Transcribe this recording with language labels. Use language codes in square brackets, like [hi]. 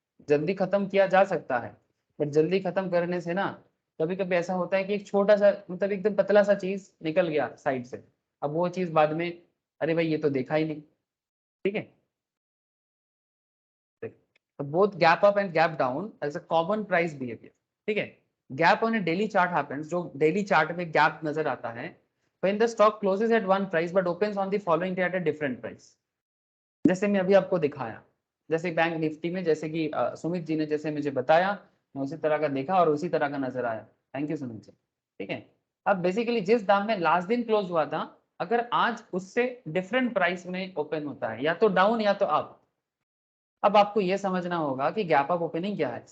[hi] जल्दी खत्म किया जा सकता है, बट जल्दी खत्म करने से ना कभी कभी ऐसा होता है कि एक छोटा सा, मतलब एकदम पतला सा चीज निकल गया साइड से, अब वो चीज बाद में, अरे भाई ये तो देखा ही नहीं, ठीक है। [en] both gap up and gap down as a common price behaviour, [hi] ठीक है। [en] gap on a daily chart happens, [hi] जो डेली चार्ट में गैप नजर आता है [en] when the stock closes at one price but opens on the following day at a different price। [hi] जैसे मैं अभी आपको दिखाया, जैसे बैंक निफ्टी में, जैसे कि सुमित जी ने जैसे मुझे बताया, मैं उसी तरह का देखा और उसी तरह का नजर आया। थैंक यू सुमित जी, ठीक है। अब बेसिकली जिस दाम में लास्ट दिन क्लोज हुआ था, अगर आज उससे डिफरेंट प्राइस में ओपन होता है, या तो डाउन या तो अप, अब आपको यह समझना होगा कि गैप अप ओपनिंग क्या है।